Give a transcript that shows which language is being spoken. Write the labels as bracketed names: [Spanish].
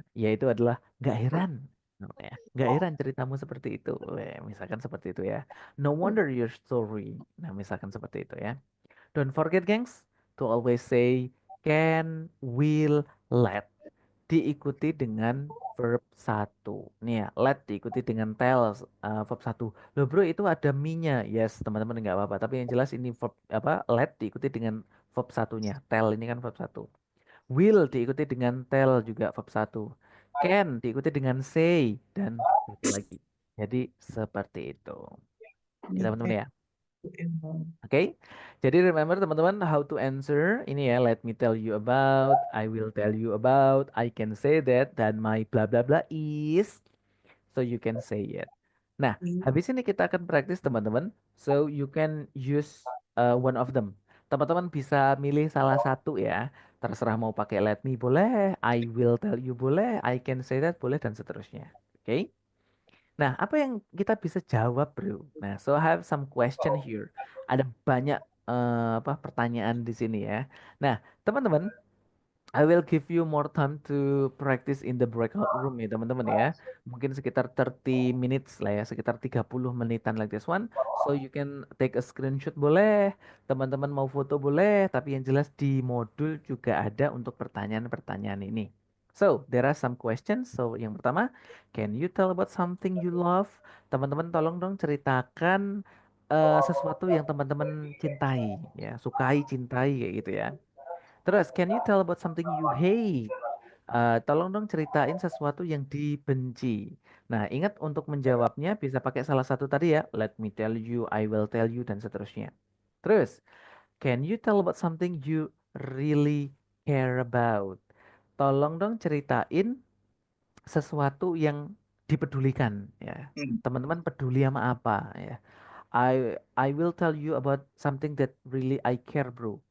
[Indonesian] Yaitu adalah nggak heran. Ya. Nggak heran ceritamu seperti itu. Misalkan seperti itu ya. [English] No wonder your story. [Indonesian] Nah, misalkan seperti itu ya. [English] Don't forget, gengs, to always say can, will, let. [Indonesian] Diikuti dengan verb satu. Nih ya, let diikuti dengan tell verb satu. Loh bro, itu ada me-nya. Yes, teman-teman nggak apa-apa. Tapi yang jelas ini verb apa? Let diikuti dengan verb satunya. Tell ini kan verb satu. Will diikuti dengan tell juga verb satu. Can diikuti dengan say dan satu lagi. Jadi seperti itu. Ya teman-teman ya. Oke, jadi remember teman-teman [English] how to answer [Indonesian] ini ya. [English] Let me tell you about, I will tell you about, I can say that, [Indonesian] dan [English] my bla bla bla is, so you can say it. [Indonesian] Nah, habis ini kita akan praktis teman-teman, [English] so you can use one of them. [Indonesian] Teman-teman bisa milih salah satu ya. Terserah mau pakai let me boleh, [English] I will tell you [Indonesian] boleh, I can say that boleh dan seterusnya. Oke? Nah, apa yang kita bisa jawab, bro? [English] Nah, so I have some question here. [Indonesian] Ada banyak apa pertanyaan di sini ya. [English] Nah, teman-teman, I will give you more time to practice in the breakout room ya, teman-teman ya. [Indonesian] Mungkin sekitar 30 minutes lah ya, sekitar 30 menitan [English] like this one. So you can take a screenshot [Indonesian] boleh, teman-teman mau foto boleh, tapi yang jelas di modul juga ada untuk pertanyaan-pertanyaan ini. [English] So, there are some questions. [Indonesian] So, yang pertama, [English] can you tell about something you love? [Indonesian] Teman-teman tolong dong ceritakan sesuatu yang teman-teman cintai ya, sukai, cintai kayak gitu ya. [English] Terus, can you tell about something you hate? [Indonesian] Tolong dong ceritain sesuatu yang dibenci. Nah, ingat untuk menjawabnya bisa pakai salah satu tadi ya. [English] Let me tell you, I will tell you, [Indonesian] dan seterusnya. [English] Terus, can you tell about something you really care about? [Indonesian] Tolong dong ceritain sesuatu yang dipedulikan ya. Teman-teman peduli sama apa ya. [English] I will tell you about something that really I care, bro.